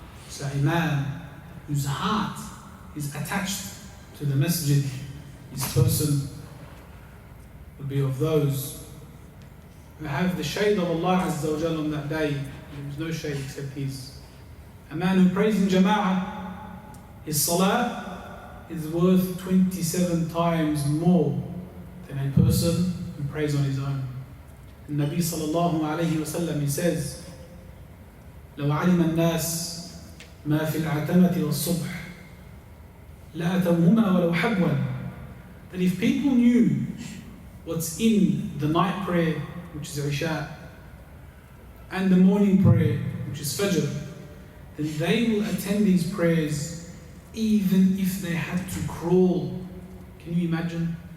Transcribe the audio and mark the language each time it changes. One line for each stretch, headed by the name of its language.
English: So a man whose heart is attached to the masjid, this person will be of those who have the shade of Allah Azza wa Jal on that day. There is no shade except his. A man who prays in jama'ah, his salah is worth 27 times more than a person who prays on his own. And Nabi sallallahu alayhi wa sallam, he says,
Arabic: لو علم الناس ما في العتمة والصبح لأتوهما ولو حبوا.
English: That if people knew what's in the night prayer, which is Isha, and the morning prayer, which is Fajr, then they will attend these prayers even if they had to crawl. Can you imagine?